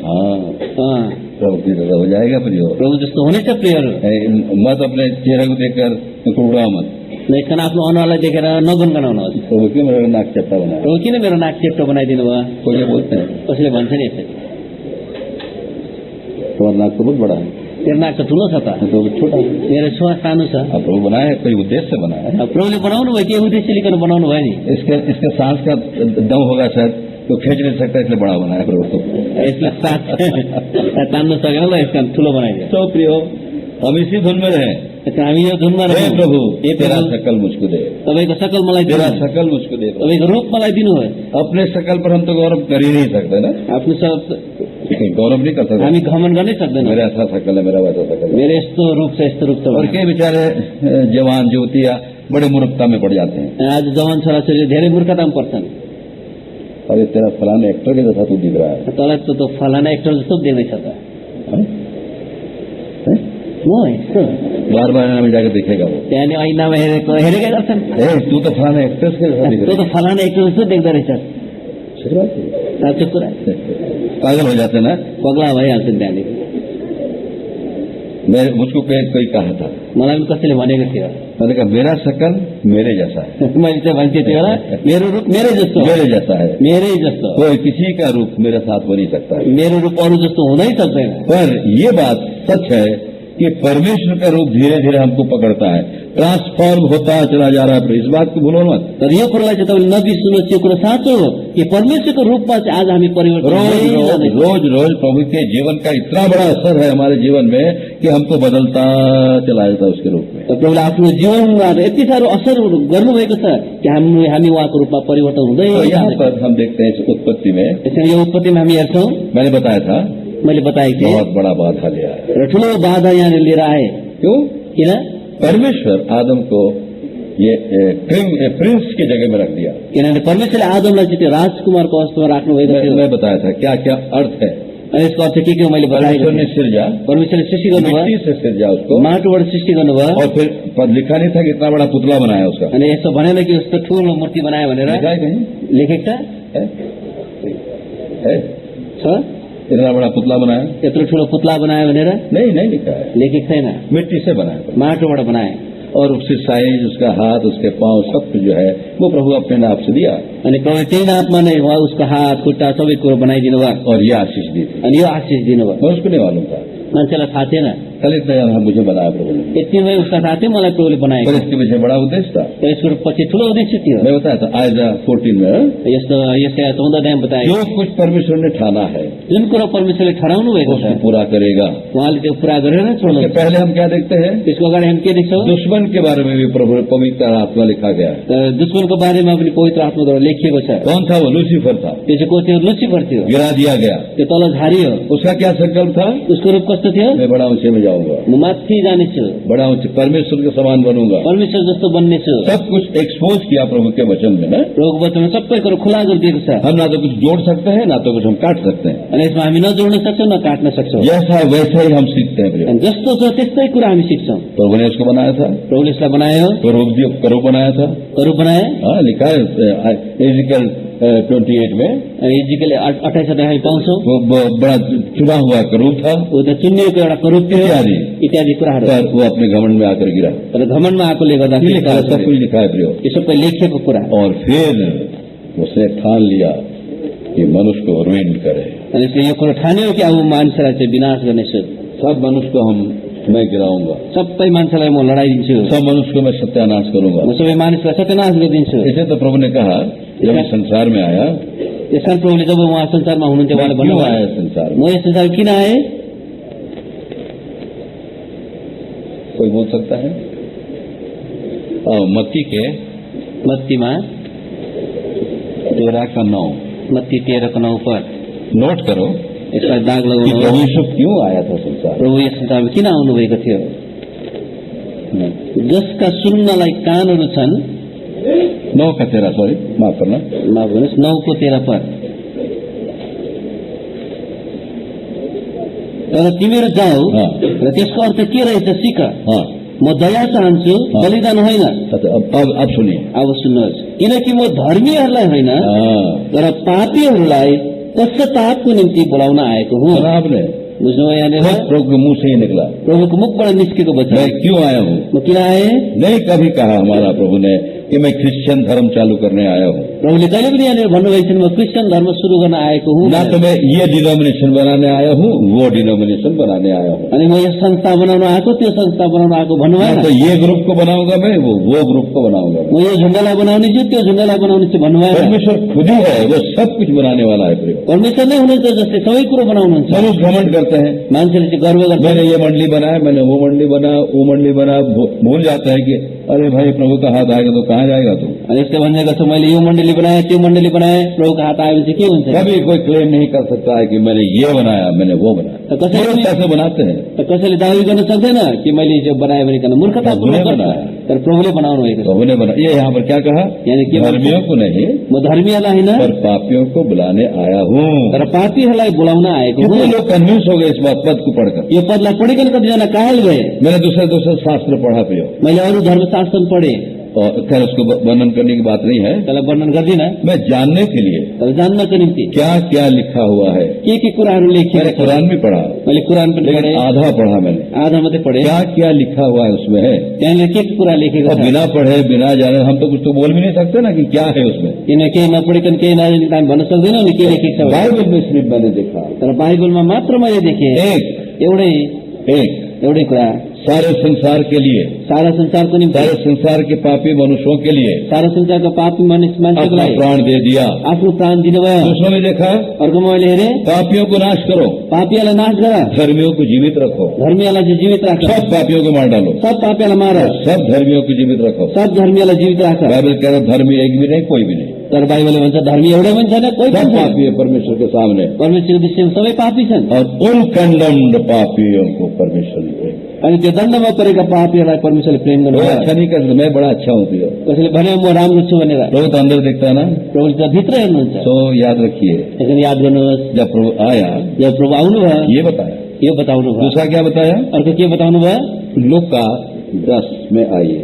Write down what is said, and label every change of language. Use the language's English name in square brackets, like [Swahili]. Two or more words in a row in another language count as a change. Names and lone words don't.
[Hindi] हाँ, प्रभु की जैसा हो जाएगा प्रियो। [Nepali] प्रभु जस्तो हुनेछ प्रियहरू। [Hindi] मत अपने चेहरे को देखकर कुड़कुड़ा मत। [Nepali] यसकारण आफ्नो अनुहारलाई देखेर नगुनगनाउनुहोस्। [Hindi] प्रभु क्यों मेरा नाक चप्टा बना? [Nepali] प्रभु किन मेरो नाक चेप्टो बनाइदिनु भयो? [Hindi] कोई बोलते हैं [Nepali] कसैले भन्छ नि यसरी, [Hindi] तुम्हारा नाक तो बहुत बड़ा है, [Nepali] तेरो नाक त ठुलो छ त, [Hindi] तो छोटा है। [Nepali] मेरो छुवा सानो छ। [Hindi] अब प्रभु बनाया है, कोई उद्देश्य से बनाया है। [Nepali] अब प्रभुले बनाउनु भयो के उद्देश्य लिएर बनाउनु भयो नि? [Hindi] इसके सांस का दम होगा शायद तो खींच नहीं सकता, इसलिए बड़ा बनाया प्रभु को। [Nepali] यसलाई साथ तान्न सकेन ल यसका ठुलो बनाइदियो। [Hindi] तो प्रियो, हम इसी धुन में रहे। [Nepali] हामी यो धुनमा [Hindi] हे [Nepali] रहौँ। [Hindi] प्रभु, हे तेरा प्रभु, शकल मुझको दे, [Nepali] तपाईँको सकल मलाई [Hindi] तेरा [Nepali] दिनु, [Hindi] शकल मुझको दे। [Nepali] तपाईँको रूप मलाई दिनुहोस्। [Hindi] अपने शकल पर हम तो गौरव कर ही नहीं सकते ना, [Nepali] आफ्नो सब [Hindi] गौरव नहीं कर सकते। [Nepali] हामी घमन गर्नै सक्दैनौँ। [Hindi] मेरा ऐसा शकल है, मेरा वैसा शकल है। [Nepali] मेरो यस्तो रूप छ, यस्तो रूप छ [Hindi] और [Nepali] भनेर। [Hindi] कई बेचारे जवान युवतियां बड़े मूर्खता में पड़ जाते हैं। [Nepali] आज जवान छोराछोरी धेरै मूर्खतामा पर्छन्। [Hindi] अरे तेरा फलाने एक्टर के जैसा तू दिख रहा है। [Nepali] तँलाई त फलाना एक्टर जस्तो देख्दैछ त। [Hindi] हाँ? हैं? [Nepali] म यस्तो [Hindi] बार बार में जाकर दिखेगा वो, [Nepali] त्यहाँ ऐनामा हेरेकै गर्छन्। [Hindi] ए तू तो फलाने एक्ट्रेस के जैसा दिख [Nepali] तँ [Hindi] रहा [Nepali] त फलाना एक्टर जस्तो देख्दो रहेछ। [Hindi] है। सही बात है। [Nepali] साँचो कुरा, [Hindi] पागल हो जाते ना। [Nepali] पगला भइहाल्छन् त्यहाँदेखि। [Hindi] मुझको कोई कहा था, [Nepali] मलाई पनि कसैले भनेको थियो। [Hindi] मैंने कहा मेरा शकल मेरे जैसा है, [Nepali] मैले चाहिँ भन्थेँ त्यो बेला, मेरो रूप मेरै जस्तो हो। [Hindi] मेरे जैसा है। [Nepali] मेरै जस्तो हो। [Hindi] कोई किसी का रूप मेरे साथ बन नहीं सकता है। मेरो रूप अरू जस्तो हुनै सक्दैन। पर ये बात सच है कि परमेश्वर का रूप धीरे धीरे हमको पकड़ता है, ट्रांसफॉर्म होता चला जा रहा है। इस बात को भूलो मत। [Nepali] तर यो कुरालाई चाहिँ तपाईँले नबिर्सुनुहोस्, यो कुरा साँचो हो कि परमेश्वरको रूपमा चाहिँ आज हामी परिवर्तन [Hindi] रोज [Nepali] हुँदै [Hindi] रोज [Nepali] जाँदैछौँ। [Hindi] रोज रोज प्रभु के जीवन का इतना बड़ा असर है हमारे जीवन में कि हमको बदलता चला जाता है उसके रूप में। [Nepali] तर प्रभुले आफ्नो जीवनमा यति साह्रो असर गर्नुभएको छ कि हामी उहाँको रूपमा परिवर्तन हुँदै [Hindi] तो यहाँ [Nepali] जाँदैछौँ। [Hindi] पर हम देखते हैं इस उत्पत्ति में, [Nepali] यसरी यो उत्पत्तिमा हामी हेर्छौँ, [Hindi] मैंने बताया था [Nepali] मैले बताएको थिएँ, [Hindi] बहुत बड़ा बाधा ले आया। [Nepali] र ठुलो बाधा यहाँनिर लिएर आए। [Hindi] क्यों? [Nepali] किन? [Hindi] परमेश्वर आदम को ये प्रिंस की जगह में रख दिया। [Nepali] किनभने परमेश्वरले आदमलाई चाहिँ त्यो राजकुमारको अवस्थामा राख्नुभएको थियो। [Hindi] मैं बताया था क्या क्या अर्थ है। [Nepali] अनि यसको अर्थ के हो मैले बताएको [Hindi] परमेश्वर ने [Nepali] थिएँ। [Hindi] सिरजा, [Nepali] परमेश्वरले सृष्टि गर्नुभयो, [Hindi] मिट्टी से सिरजा उसको, [Nepali] माटोबाट सृष्टि गर्नुभयो, [Hindi] और फिर लिखा नहीं था कि इतना बड़ा पुतला बनाया उसका। [Nepali] अनि यस्तो भनेन कि उसको ठुलो मूर्ति बनायो भनेर। [Hindi] लिखा है कहीं? [Nepali] लेखेको छ? [Hindi] है? [Nepali] छ? [Hindi] इतना बड़ा पुतला बनाया? [Nepali] यत्रो ठुलो पुतला बनायो भनेर [Hindi] नहीं, नहीं लिखा है। [Nepali] लेखेको छैन। [Hindi] मिट्टी से बनाया, [Nepali] माटोबाट बनाए। [Hindi] और उसकी साइज, उसका हाथ, उसके पांव, सब कुछ जो है वो प्रभु अपने नाप से दिया, [Nepali] अनि प्रभु त्यही नापमा नै उहाँ उसको हात खुट्टा सबै कुरो बनाइदिनु भयो, [Hindi] और ये आशीष दी थी। [Nepali] अनि यो आशिष दिनुभयो। [Hindi] मैं उसको नहीं मालूम था, [Nepali] मान्छेलाई थाहा थिएन, [Hindi] कल इतना जाना मुझे बनाया प्रभु ने। [Nepali] यति नै उसका थाहा थियो मलाई प्रभुले बनाएको। [Hindi] पर इसके पीछे बड़ा उद्देश्य था। [Nepali] र यसको पछि ठुलो उद्देश्य थियो। [Hindi] मैं बताया था आयजा 14 में, [Nepali] यस्तो यसका 14 अध्यायमा बताए [Hindi] जो कुछ परमेश्वर ने ठाना है [Nepali] जुन कुरो परमेश्वरले ठहराउनु भएको छ [Hindi] उसको पूरा करेगा। [Nepali] उहाँले त्यो पूरा गरेर छोड्नु। [Hindi] उसके पहले हम क्या देखते हैं? [Nepali] त्यसको अगाडि हामी के देख्छौँ? [Hindi] दुश्मन के बारे में भी प्रभु पवित्र आत्मा लिखा गया है। [Nepali] दुश्मनको बारेमा पनि पवित्र आत्माद्वारा लेखिएको छ। [Hindi] कौन था वो? लूसीफर था, [Nepali] त्यो चाहिँ को थियो? लुसिफर थियो। [Hindi] गिरा दिया गया। [Nepali] त्यो तल झारियो। [Hindi] उसका क्या संकल्प था? [Nepali] उसको रूप कस्तो थियो? [Hindi] मैं बड़ा ऊंचे में जाऊंगा, [Nepali] म माथि जानेछु, [Hindi] बड़ा ऊंचे परमेश्वर के समान बनूंगा। [Nepali] परमेश्वर जस्तो बन्नेछु। [Hindi] सब कुछ एक्सपोज किया प्रभु के वचन में ना। [Nepali] प्रभुको वचनमा सबै कुरो खुला गरिदिएको छ। [Hindi] हम ना तो कुछ जोड़ सकते हैं, ना तो कुछ हम काट सकते हैं। [Nepali] अनि यसमा हामी नजोड्न सक्छौँ न काट्न सक्छौँ। [Hindi] जैसा है वैसा ही हम सीखते हैं। [Nepali] अनि जस्तो छ त्यस्तै कुरा हामी सिक्छौँ। [Hindi] प्रभु ने उसको बनाया था, [Nepali] प्रभुले यसलाई बनायो, [Hindi] करूब बनाया था। [Nepali] करूप बनाए। [Hindi] हाँ, लिखा है एजिकल 28 में, [Nepali] इजिकल 28 अध्याय हामी पाउँछौँ। [Hindi] वो बड़ा चुना हुआ करूब था, [Nepali] ऊ त चुनिएको एउटा करूप थियो [Hindi] इत्यादि। [Nepali] इत्यादि कुराहरू। [Hindi] पर वो अपने घमंड में आकर गिरा। [Nepali] तर घमण्डमा आएकोले गर्दा [Hindi] ये लिखा है, सब कुछ लिखा है प्रियो। [Nepali] यो सबै लेखिएको कुरा। [Hindi] और फिर उसने ठान लिया कि मनुष्य को रुइन करे। [Nepali] अनि यसले यो कुरो ठान्यो कि अब मान्छेलाई चाहिँ विनाश गर्नेछु, [Hindi] सब मनुष्य को मैं गिराऊंगा, [Nepali] सबै मान्छेलाई म लडाइदिन्छु, [Hindi] सब मनुष्य को मैं सत्यानाश करूंगा। [Nepali] म सबै मानिसलाई सत्यनाश गरिदिन्छु। [Hindi] इसे तो प्रभु ने कहा जब इस संसार में आया। [Nepali] यसकारण प्रभुले जब उहाँ संसारमा हुनुहुन्थ्यो उहाँले [Hindi] क्यों [Nepali] भन्नुभयो, [Hindi] आया संसार में? [Nepali] म यस संसारमा किन आएँ? [Hindi] कोई बोल सकता है? मत्ती के [Nepali] मत्तीमा 13:9 मत्ती 13:9 पर [Hindi] नोट करो [Nepali] यसलाई दाग [Hindi] कि [Nepali] लगाउनु। [Hindi] प्रभु यीशु क्यों आया था संसार। [Nepali] प्रभु यस संसारमा किन आउनुभएको थियो? जसका सुन्नलाई कानहरू छन्, 9:13, [Hindi] सॉरी माफ करना, [Nepali] माफ गर्नुहोस्, 9:13 पर। तर तिमीहरू जाऊ [Hindi] हाँ। [Nepali] र त्यसको अर्थ के रहेछ सिक। [Hindi] हाँ, [Nepali] म दया चाहन्छु, [Hindi] हाँ। [Nepali] बलिदान होइन। [Hindi] अच्छा अब सुनिए। [Nepali] अब सुन्नुहोस्, किनकि म धर्मीहरूलाई होइन [Hindi] हाँ, [Nepali] तर पापीहरूलाई पश्चातापको निम्ति बोलाउन आएको हुँ। [Hindi] सुना आपने? [Nepali] बुझ्नुभयो यहाँनिर? [Hindi] खुद प्रभु के मुंह से ही निकला, [Nepali] प्रभुको मुखबाट निस्केको [Hindi] मैं [Nepali] वचन। [Hindi] क्यों आया हूँ। [Nepali] म किन आएँ? [Hindi] नहीं कभी कहा हमारा प्रभु ने कि मैं क्रिश्चियन धर्म चालू करने आया हूँ। [Nepali] प्रभुले कहिले पनि यहाँनिर भन्नुभएको छैन म क्रिस्चियन धर्म सुरु गर्न आएको हुँ [Hindi] ना तो मैं ये डिनोमिनेशन बनाने आया हूँ, वो डिनोमिनेशन बनाने आया हूँ। [Nepali] अनि म यो संस्था बनाउन आएको त्यो संस्था बनाउन आएको भन्नु [Hindi] ना [Nepali] भएन। [Hindi] तो ये ग्रुप को बनाऊंगा मैं, वो ग्रुप को बनाऊंगा मैं। [Nepali] म यो झुण्डलाई बनाउने छु त्यो झुण्डलाई बनाउने छु भन्नु भएन। [Hindi] परमेश्वर खुद ही है, वो सब कुछ बनाने वाला है। प्रिय [Nepali] परमेश्वर नै हुनुहुन्छ जसले सबै कुरो बनाउनुहुन्छ। [Hindi] मनुष्य घमंड करते हैं, [Nepali] मान्छेले चाहिँ गर्व गर्छ, [Hindi] मैंने ये मंडली बनाया, मैंने वो मंडली बनाया, वो मंडली बनाया, भूल जाता है कि अरे भाई प्रभु का हाथ आएगा तो कहाँ जाएगा तू। [Nepali] अनि यसले भन्ने गर्छ मैले यो मण्डली बनाएँ त्यो मण्डली बनाएँ, प्रभुको हात आयो भने चाहिँ के हुन्छ? [Hindi] कभी कोई क्लेम नहीं कर सकता है कि मैंने ये बनाया, मैंने वो बनाया। [Nepali] त कसैले [Hindi] कैसे बनाते हैं? [Nepali] कसैले दावी गर्न सक्दैन कि मैले यो बनाएँ भनेकन मूर्खतापूर्वक प्रभुले गर्छ। [Hindi] बनाया। [Nepali] तर प्रभुले बनाउनु भएको छ। [Hindi] प्रभु ने बनाया। ये यहाँ पर क्या कहा? यानी के धर्मियों को नहीं [Nepali] म धर्मीहरूलाई होइन [Hindi] पर पापियों को बुलाने आया हूँ। [Nepali] तर पापीहरूलाई बोलाउन आएको [Hindi] कितने [Nepali] हुँ। [Hindi] लोग कन्विंस हो गए इस बात पद को पढ़कर। [Nepali] यो पदलाई पढिकन कतिजना कायल गए। [Hindi] मैंने दूसरे शास्त्र पढ़ा पियो, [Nepali] मैले अरू धर्मशास्त्र पढे, [Hindi] और खैर उसको वर्णन करने की बात नहीं है। [Nepali] त्यसलाई वर्णन गर्दिन, [Hindi] मैं जानने के लिए [Nepali] तर जान्नको निम्ति [Hindi] क्या क्या लिखा हुआ है। [Nepali] के कुराहरू [Hindi] मैंने [Nepali] लेखिएको छ। [Hindi] कुरान भी पढ़ा, [Nepali] मैले कुरान पनि [Hindi] लेकिन [Nepali] पढेँ, [Hindi] आधा पढ़ा मैंने। [Nepali] आधा मात्रै पढेँ। [Hindi] क्या क्या लिखा हुआ है उसमें है। [Nepali] त्यहाँनिर के कुरा लेखेको [Hindi] और [Nepali] छ। [Hindi] बिना पढ़े बिना जाने हम तो कुछ तो बोल भी नहीं सकते ना कि क्या है उसमें। [Nepali] किन केही नपढिकन केही नजानी त हामी भन्न सक्दैनौँ नि के लेखेको छ भनेर। [Hindi] बाइबल में सिर्फ मैंने देखा [Nepali] तर बाइबलमा मात्र मैले देखेँ एउटै कुरा, [Hindi] सारे संसार के लिए, [Nepali] सारा संसारको निम्ति, [Hindi] सारे संसार के पापी मनुष्यों के लिए [Nepali] सारा संसारका पापी मान्छेको [Hindi] अपना [Nepali] लागि [Hindi] प्राण दे दिया। [Nepali] आफ्नो प्राण दिनुभयो। [Hindi] दूसरों में देखा [Nepali] अर्कोमा मैले हेरेँ [Hindi] पापियों को नाश करो, [Nepali] पापीहरूलाई नाश गर, [Hindi] धर्मियों को जीवित रखो। [Nepali] धर्मीहरूलाई चाहिँ जीवित राख, [Hindi] सब पापियों को मार डालो, [Nepali] सब पापीहरूलाई मार, [Hindi] सब धर्मियों को जीवित रखो। [Nepali] सब धर्मीहरूलाई जीवित राख। [Hindi] बाइबल कह रहा धर्मी एक भी नहीं, कोई भी नहीं, [Nepali] तर बाइबलले भन्छ धर्मी एउटै पनि छैन, कोही [Hindi] सब [Nepali] पनि छैन। [Hindi] पापी है परमेश्वर के सामने। [Nepali] परमेश्वरको दृष्टिमा सबै पापी छन्। [Hindi] और उन कंडम्ड पापियों को परमेश्वर ने प्रेम। [Nepali] अनि त्यो दण्डमा परेका पापीहरूलाई परमेश्वरले प्रेम [Hindi] कोई [Nepali] गर्नुभयो। [Hindi] अच्छा नहीं कर सकता, मैं बड़ा अच्छा हूँ प्रिय। [Nepali] कसैले भने म राम्रो छु भनेर, [Hindi] प्रभु तो अंदर दिखता है ना। [Nepali] प्रभुले त भित्र हेर्नुहुन्छ। [Hindi] तो याद रखिए, [Nepali] त्यसैले याद गर्नुहोस्, [Hindi] जब प्रभु आया [Nepali] जब प्रभु आउनुभयो [Hindi] ये बताया। [Nepali] यो बताउनु भयो। [Hindi] दूसरा क्या बताया? [Nepali] अर्को के बताउनु भयो? [Hindi] लूका 10 में आइए।